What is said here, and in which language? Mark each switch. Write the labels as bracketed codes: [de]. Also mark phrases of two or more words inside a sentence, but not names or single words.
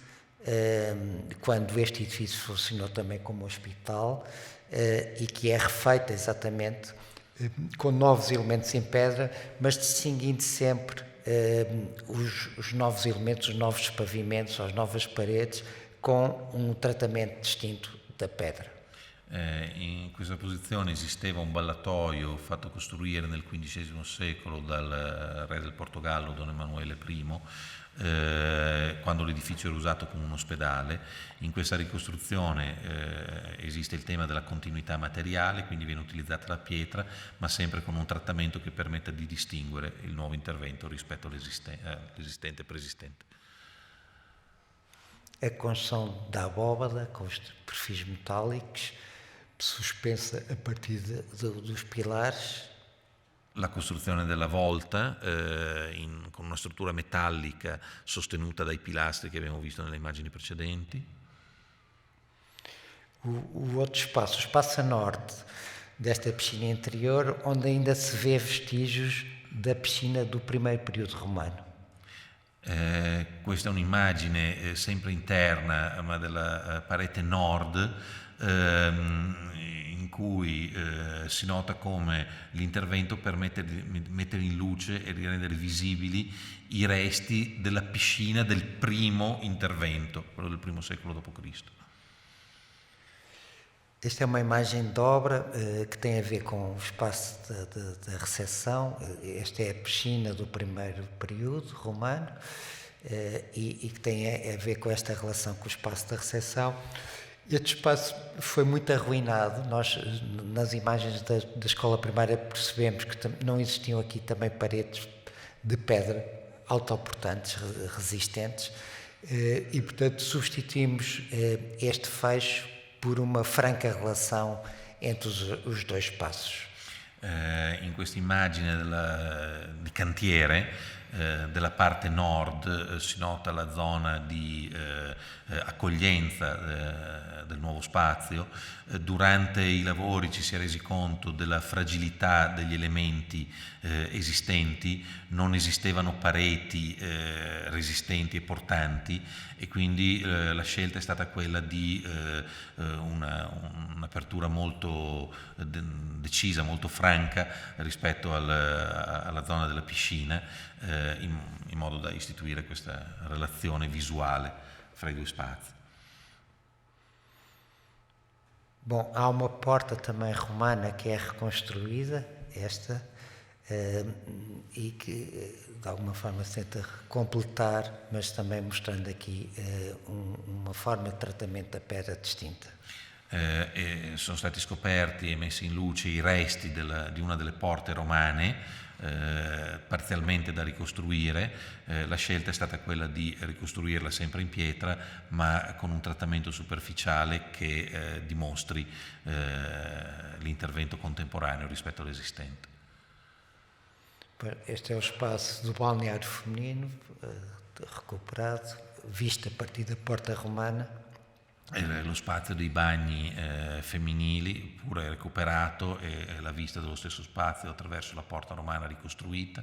[pt] quando este edifício funcionou também como hospital, e que é refeita exatamente com novos elementos em pedra, mas distinguindo sempre os novos elementos, os novos pavimentos, as novas paredes, com um tratamento distinto da pedra. [it] In questa posizione esisteva un ballatoio fatto costruire nel XV secolo dal re del Portogallo Don Emanuele I, quando l'edificio era usato come un ospedale. In questa ricostruzione esiste il tema della continuità materiale, quindi viene utilizzata la pietra, ma sempre con un trattamento che permetta di distinguere il nuovo intervento rispetto all'esistente e preesistente. [pt] A construção da abóbada com os perfis metálicos, suspensa a partir dos pilares. [it] La costruzione della volta con una struttura metallica sostenuta dai pilastri che abbiamo visto nelle immagini precedenti. [pt] O outro espaço, o espaço a norte desta piscina interior, onde ainda se vê vestígios da piscina do primeiro período romano. [it] Questa è un'immagine sempre interna, ma della parete nord, in cui si nota come l'intervento permette di mettere in luce e di rendere visibili i resti della piscina del primo intervento, quello del primo secolo d.C. [pt] Esta é uma imagem de obra que tem a ver com o espaço da recepção. Esta é a piscina do primeiro período romano e que tem a ver com esta relação com o espaço da recepção. Este espaço foi muito arruinado. Nós, nas imagens da escola primária, percebemos que não existiam aqui também paredes de pedra autoportantes, resistentes, e, portanto, substituímos este fecho por uma franca relação entre os dois espaços. [it] In questa immagine di cantiere della parte nord si nota la zona di accoglienza del nuovo spazio. Durante i lavori ci si è resi conto della fragilità degli elementi esistenti, non esistevano pareti resistenti e portanti, e quindi la scelta è stata quella di un'apertura molto decisa, molto franca rispetto alla zona della piscina, in modo da istituire questa relazione visuale fra i due spazi. [pt] Bom, há uma porta também romana que é reconstruída, esta, e que de alguma forma se tenta completar, mas também mostrando aqui uma forma de tratamento da pedra distinta. [it] Sono stati scoperti e messi in luce i resti di una delle porte romane, parzialmente da ricostruire. La scelta è stata quella di ricostruirla sempre in pietra, ma con un trattamento superficiale che dimostri l'intervento contemporaneo rispetto all'esistente. [pt] Este é o espaço do balneário feminino, recuperado, visto a partir da porta romana. [it] Lo spazio dei bagni femminili pure recuperato, e la vista dello stesso spazio attraverso la porta romana ricostruita.